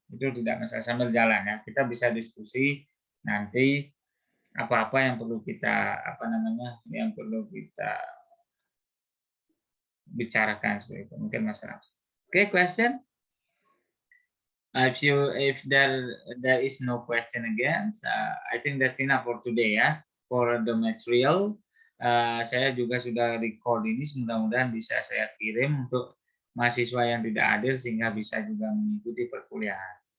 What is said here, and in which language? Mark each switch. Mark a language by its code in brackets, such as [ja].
[id] Itu tidak masalah, sambil jalan ya. Kita bisa diskusi nanti apa-apa yang perlu kita bicarakan seperti itu. Mungkin masalah. [en] Oke, question? If there is no question again, I think that's enough for today ya. For the material, [id] saya juga sudah record ini, mudah-mudahan bisa saya kirim untuk mahasiswa yang tidak hadir sehingga bisa juga mengikuti perkuliahan.